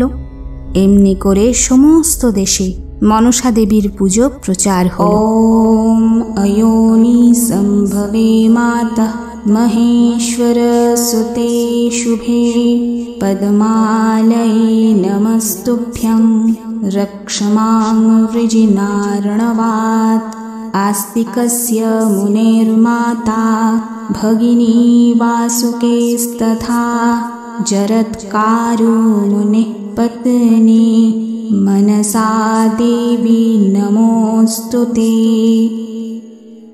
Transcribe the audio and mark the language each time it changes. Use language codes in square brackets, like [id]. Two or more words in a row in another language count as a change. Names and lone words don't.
[bn] এমনি করে সমস্ত দেশে মনসা দেবীর পুজো প্রচার হল। [sa] ওম অয়োনি সম্ভবে মাতা মহেশ্বর সুতে শুভে পদ্মালয়ে নমস্তুভ্যং রক্ষমাং वृजिनार्णवात् आस्तिकस्य मुनेर्माता भगिनी वासुकेस्तथा जरत्कारो मुनिः पत्नी मनसा देवी नमोऽस्तुते।